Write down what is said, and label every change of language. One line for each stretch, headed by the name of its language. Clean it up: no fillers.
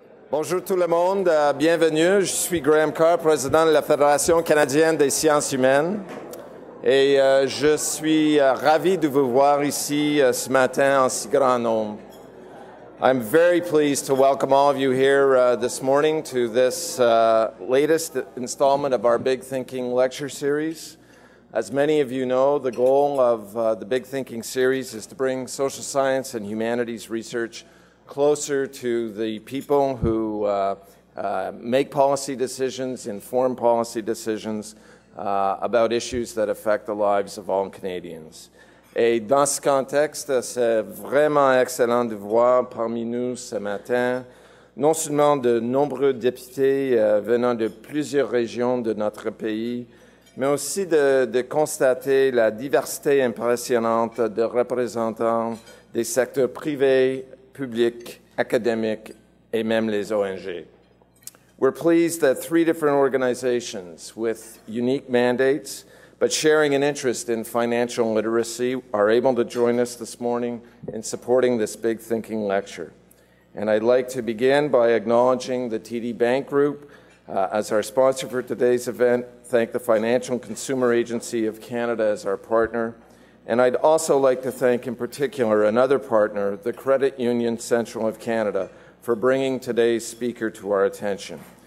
French: Bonjour tout le monde, bienvenue. Je suis Graham Carr, président de la Fédération canadienne des sciences humaines. Et je suis ravi de vous voir ici ce matin en si grand nombre.
English: I'm very pleased to welcome all of you here this morning to this latest installment of our Big Thinking lecture series. As many of you know, the goal of the Big Thinking series is to bring social science and humanities research closer to the people who make policy decisions, inform policy decisions about issues that affect the lives of all Canadians.
French: Et dans ce contexte, c'est vraiment excellent de voir parmi nous ce matin non seulement de nombreux députés venant de plusieurs régions de notre pays, mais aussi de constater la diversité impressionnante de représentants des secteurs privés, publics, académiques et même les ONG.
English: We're pleased that 3 different organizations with unique mandates but sharing an interest in financial literacy are able to join us this morning in supporting this Big Thinking lecture. And I'd like to begin by acknowledging the TD Bank Group as our sponsor for today's event, thank the Financial and Consumer Agency of Canada as our partner, and I'd also like to thank in particular another partner, the Credit Union Central of Canada, for bringing today's speaker to our attention.